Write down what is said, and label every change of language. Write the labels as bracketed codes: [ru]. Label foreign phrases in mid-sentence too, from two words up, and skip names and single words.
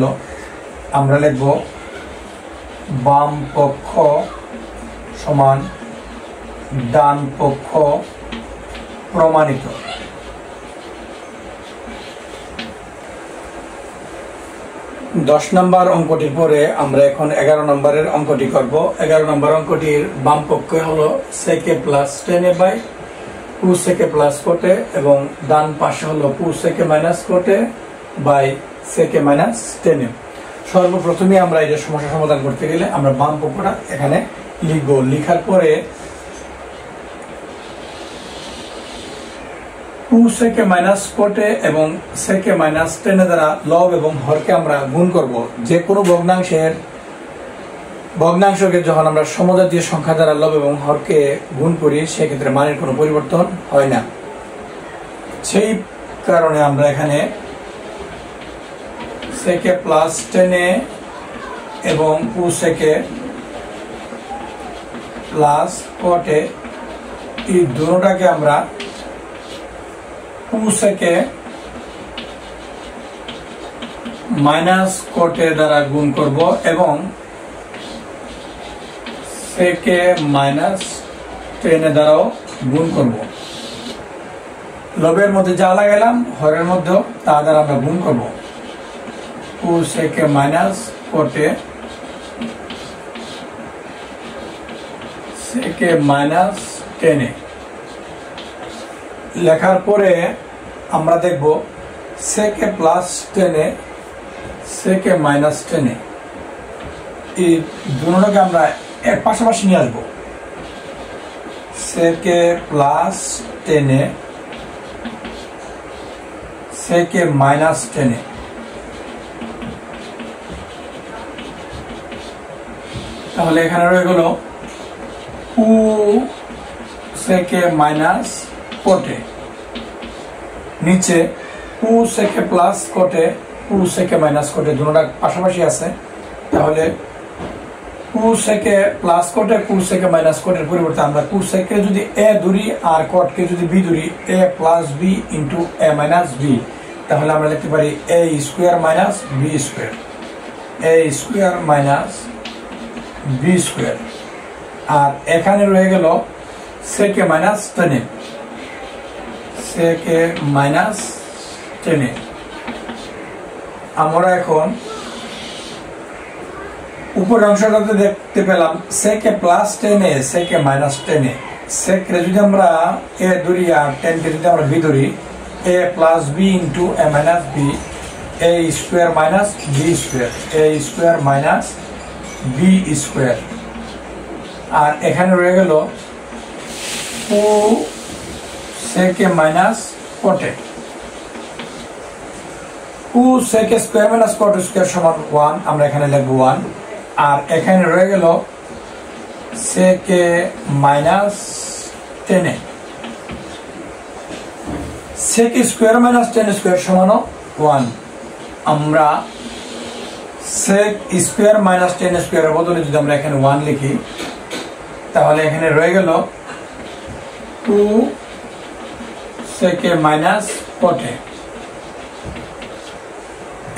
[bn] আমরা লিখব বাম পক্ষ সমান ডান পক্ষ প্রমাণিত। দশ নম্বর অঙ্কটির পরে আমরা এখন 11 নম্বরের অঙ্কটি করব। 11 নম্বর অঙ্কটির বাম পক্ষ হলো [en] sec a plus tan a by 2 sec a plus cot a [bn] এবং ডান পাশে হলো [en] 2 sec a minus cot a by sec a minus tan a। [bn] সর্বপ্রথমে আমরা এই সমস্যা সমাধান করতে গেলে আমরা বাম পক্ষটা এখানে লিখব। লেখার পরে [en] 2 sec a minus cot a [bn] এবং [en] sec a minus tan a [bn] দ্বারা লব এবং হরকে আমরা গুণ করব। যে কোনো ভগ্নাংশকে যখন আমরা সমজাতীয় সংখ্যা দ্বারা লব এবং হরকে গুণ করি সেক্ষেত্রে মানের কোনো পরিবর্তন হয় না। সেই কারণে আমরা এখানে [en] sec a plus tan a এবং 2 sec a plus cot a [bn] এই দুটোটাকে আমরা [en] 2 sec a minus cot a [bn] দ্বারা গুণ করব এবং [en] sec a minus tan a [bn] দ্বারাও গুণ করব। লবের মধ্যে যা লাগাইলাম হরের মধ্যেও তা দ্বারা আমরা গুণ করব। [en] 2 sec a minus cot a sec a minus tan a [bn] লেখার পরে আমরা দেখব [en] sec a plus tan a sec a minus tan a [bn] এই দুটোটাকে আমরা এর পাশাপাশি নিয়ে আসবো। [en] sec a plus tan a sec a minus tan a। [bn] তাহলে এখানে রয়ে গেল [en] 2 sec a minus cot a, নিচে 2 sec a plus cot a 2 sec a minus cot a [bn] দুটোটা পাশাপাশি আছে। [en] তাহলে 2 sec a plus cot a 2 sec a minus cot [bn] এর পরিবর্তে আমরা [en] 2 sec a যদি a [bn] ধরি আর [en] cot [bn] কে যদি [en] b ধরি a plus b into a minus b, [bn] তাহলে আমরা লিখতে পারি [en] a square minus b square, a square minus b square। [bn] আর এখানে রয়ে গেল [en] sec a minus tan a, sec a minus tan a। [bn] আমরা এখন উপরের অংশটাতে দেখতে পেলাম [en] sec a plus tan a sec a minus tan a। sec [bn] রে যদি আমরা [en] a ধরি আর tan [bn] কে যদি আমরা [en] b ধরি a plus b into a minus b, a square minus b square, a square minus b square। [bn] আর এখানে রয়ে গেল [en] 2 sec a minus cot a, 2 sec a square minus cot square সমান 1, [bn] আমরা এখানে লিখব [en] 1। [bn] আর এখানে রয়ে গেল [en] sec a minus tan a, sec a square minus tan square সমান 1। [bn] আমরা [en] sec square minus tan square [bn] এর বদলে যদি আমরা এখানে 1 লিখি তাহলে এখানে রয়ে গেল [en] 2 sec a minus cot a।